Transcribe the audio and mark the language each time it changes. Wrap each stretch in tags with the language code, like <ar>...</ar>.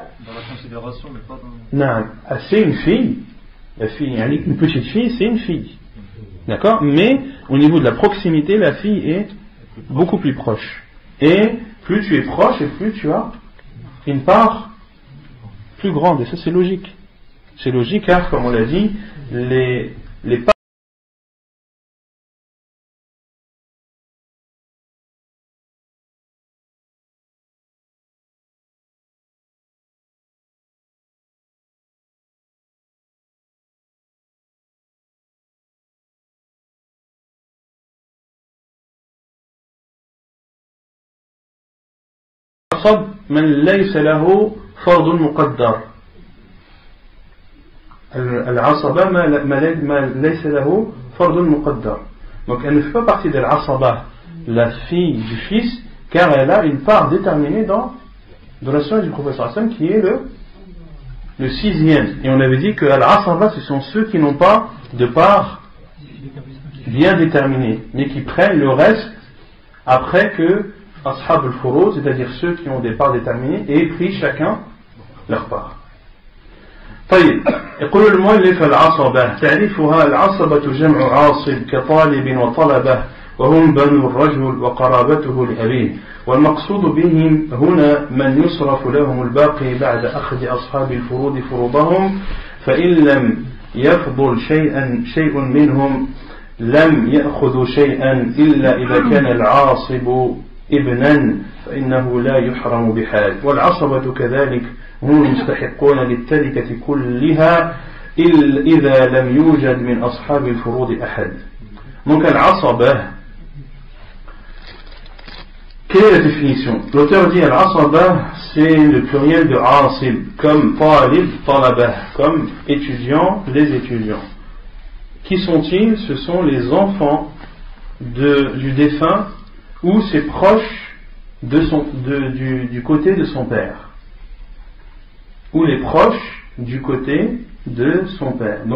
<fr>Dans la considération, mais pas dans... Non, c'est une fille. La fille, une petite fille, c'est une fille. D'accord? Mais au niveau de la proximité, la fille est beaucoup plus proche. Et plus tu es proche, et plus tu as une part plus grande. Et ça, c'est logique. C'est logique car, comme on l'a dit, les parts</fr> <ar>من ليس له فرض مقدر العصبة ما ليس له فرض مقدر.</ar> <fr>Donc elle ne fait pas partie de l'asaba, la fille du fils, car elle a une part déterminée dans la sunna du professeur Hassan qui est le sixième. Et on avait dit que l'asaba, ce sont ceux qui n'ont pas de part bien déterminée, mais qui prennent le reste après que</fr> <ar>أصحاب الفروض,</ar> <fr>c'est-à-dire ceux qui ont des parts déterminées, aient pris chacun leur part.</fr> <ar>طيب يقول المؤلف العصبة تعريفها العصبة جمع عاصب كطالب وطلبة وهم بنو الرجل وقرابته لأبيه والمقصود بهم هنا من يصرف لهم الباقي بعد أخذ أصحاب الفروض فروضهم فإن لم يفضل شيء منهم لم يأخذوا شيئا إلا إذا كان العاصب ابنا فإنه لا يحرم بحال والعصبة كذلك هم المستحقون للتركة كلها إذا لم يوجد من أصحاب الفروض أحد.</ar> <fr>Donc العصبة, quelle est la définition? L'auteur dit al-asaba, c'est le pluriel de asib, comme talib, talabah, comme étudiants, les étudiants. Qui sont-ils? Ce sont les enfants du défunt ou ses proches du côté de son père, ou les proches du côté de son père.</fr>